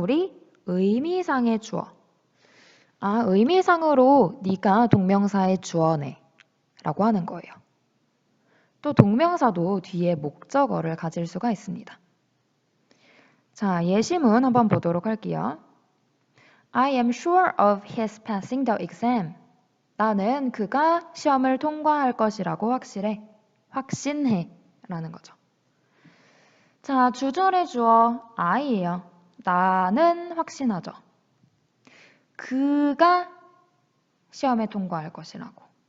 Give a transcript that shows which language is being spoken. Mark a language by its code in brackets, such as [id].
[ko] 우리 의미상의 주어. 아, 의미상으로 네가 동명사의 주어네 라고 하는 거예요. 또 동명사도 뒤에 목적어를 가질 수가 있습니다. 자, 예시문 한번 보도록 할게요. [en] I am sure of his passing the exam. [ko] 나는 그가 시험을 통과할 것이라고 확신해 라는 거죠. 자, 주절의 주어 I예요. 나는 확신하죠. 그가 시험에 통과할 것이라고.